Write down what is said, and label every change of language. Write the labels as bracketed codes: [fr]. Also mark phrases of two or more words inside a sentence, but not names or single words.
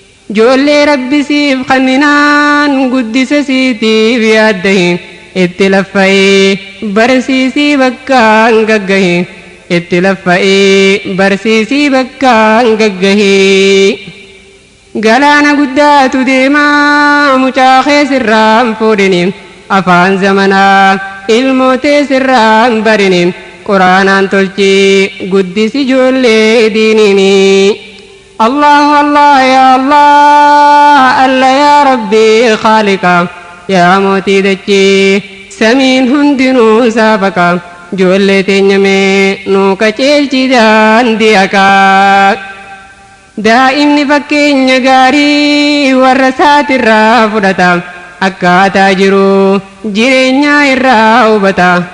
[om] Ijoollee Rabbi siif kanninaan guddisa siitiif yaaddahi, itti laffa'i barsiisii bakkaan gaggahi, itti laffa'i barsiisii bakkaan gaggahi. Galaana guddaatu deemaa mucaa kee sirraan fuudhini, afaan zamanaa ilmootee sirraan barini, Qur'aanaan tolchi guddisi ijoollee diinini. [ar] الله الله يا الله الله يا رب خالق, [om] ya mootii dachii, samiin hundinuu saafaqa, ijoollee teenya mee nuu qajeelchi daandii haqaa. Daa'imni fakkeenya gaarii warra isaatirraa fudhata. Akkaataa jiru jireenyaa irraa hubata.